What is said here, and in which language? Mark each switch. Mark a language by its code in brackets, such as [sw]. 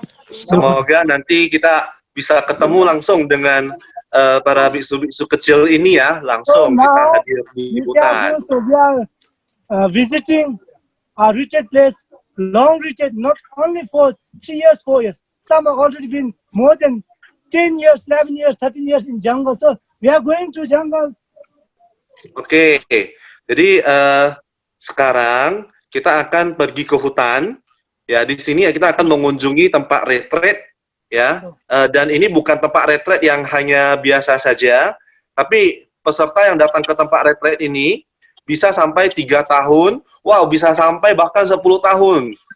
[id] Semoga nanti kita bisa ketemu langsung dengan para biksu-biksu kecil ini ya, langsung kita hadir di Bhutan. [en] So we are visiting a retreat place, long retreat, not only for 3 years, 4 years. Some have already been more than 10 years, 11 years, 13 years in jungle. So we are going to jungle. [id] Oke, jadi sekarang kita akan pergi ke hutan. Ya, di sini ya kita akan mengunjungi tempat retreat ya. Dan ini bukan tempat retreat yang hanya biasa saja, tapi peserta yang datang ke tempat retreat ini bisa sampai 3 tahun, wow, bisa sampai bahkan 10 tahun.